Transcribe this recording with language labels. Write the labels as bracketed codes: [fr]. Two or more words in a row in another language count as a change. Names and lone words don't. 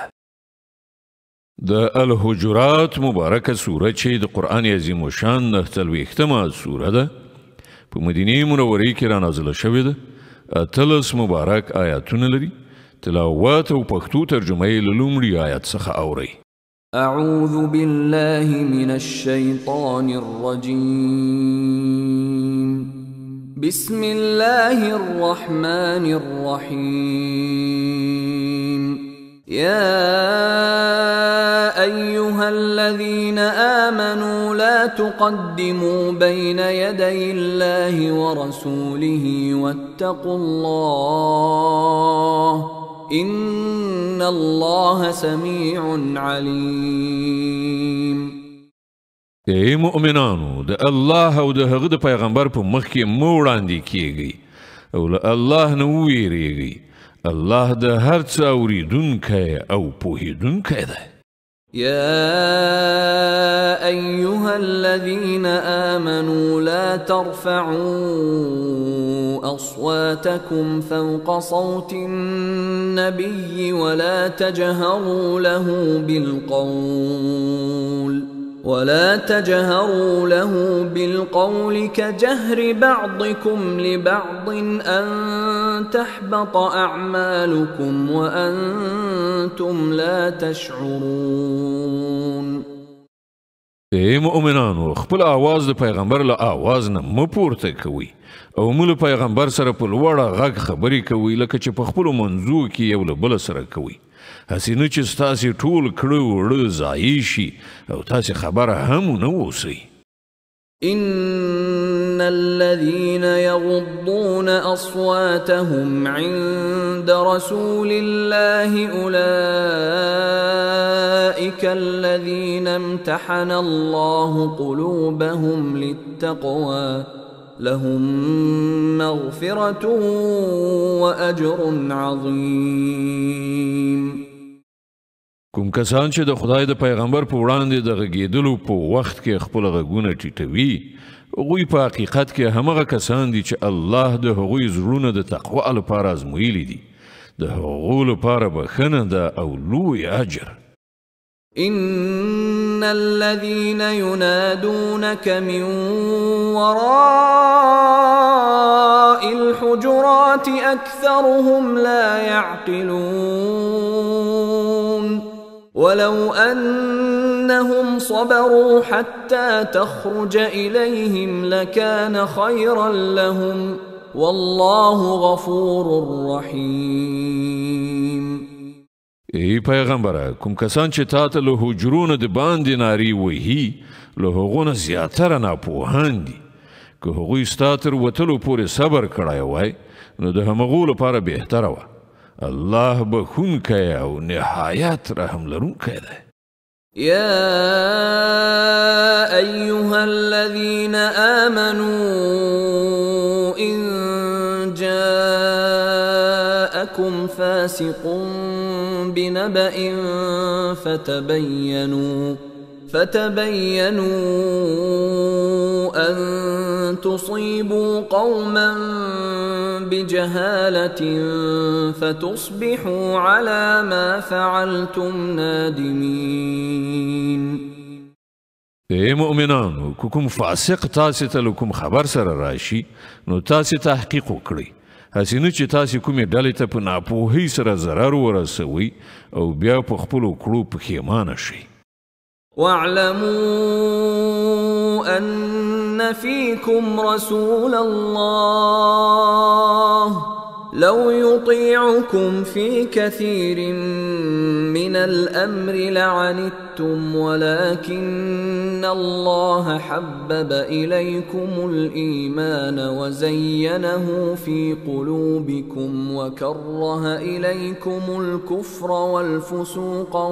[ps] د الحجرات مبارکه سوره چې د قرآن عظیم الشان 49مه سوره ده، په مدینې منورې کې رانازله شوې ده. 18 مبارک آیاتونه لري. تلاوت او پښتو ترجمه یې له لومړي آیت څخه اورئ. [ar] أعوذ بالله من الشيطان الرجيم. بسم الله الرحمن الرحيم. يا أيها الذين آمنوا لا تقدموا بين يدي الله ورسوله واتقوا الله إن الله سميع عليم. [ps] ای مؤمنانو، د الله او د هغه د پیغمبر په مخ کې مه وړاندې کیږئ او له الله نه وویریږئ. الله د هر څه اوریدونکی او پوهیدونکی دی. [ar] يا أيها الذين آمنوا لا ترفعوا أصواتكم فوق صوت النبي ولا تجهروا له بالقول كجهر بعضكم لبعض أن تحبط أعمالكم وأنتم لا تشعرون. [ps] ای مؤمنانو، خپل آواز د پیغمبر له آواز نه مه پورته کوئ او مو له پیغمبر سره په لوړه غږ خبرې کوئ لکه چې په خپلو منځو کې یو له بله سره کوئ. هسې نه چې ستاسې ټول کړه وړه ضایع شي او تاسې خبره هم ونه اوسئ. [ar] إن الذين يغضون أصواتهم عند رسول الله أولئك الذين امتحن الله قلوبهم للتقوى لهم مغفرة وأجر عظيم. [ps] کوم کسان چې د خدای د پیغمبر په وړاندې د غږېدلو په وخت کې خپل غږونه ټیټوي، هغوی په حقیقت کې همغه کسان دي چې الله د هغوی زړونه د تقوا لپاره ازمویلي دي. د هغو لپاره بخښنه ده او لوی اجر. [ar] إن الذين ينادونك من وراء الحجرات أكثرهم لا يعقلون ولو أنهم صبروا حتى تخرج إليهم لكان خيرا لهم والله غفور رحيم. [ps] ای پیغمبره، کوم کسان چې تا ته له حجرونو د باندې نارې وهي، له هغو نه زیاتره ناپوهان دي. که هغوی ستا تر وتلو پورې صبر کړی وای نو د همغو لپاره بهتره وه. الله بخونکی او نهایت رحم لرونکی دی. [ar] يا أيها الذين آمنوا إن جاءكم فاسق بنبأ فتبينوا أن تصيبوا قوما بجهالة فتصبحوا على ما فعلتم نادمين. [ps] ای مؤمنانو، که کوم فاسق تاسې ته له کوم خبر سره راشي نو تاسې تحقیق وکړئ، هسې نه چې تاسې کومې ډلې ته په ناپوهۍ سره ضرر ورسوئ او بیا په خپلو کړو پښیمانه شئ. [ar] واعلموا أن فيكم رسول الله لو يطيعكم في كثير من الأمر لعنتم ولكن الله حبب إليكم الإيمان وزينه في قلوبكم وكره إليكم الكفر والفسوق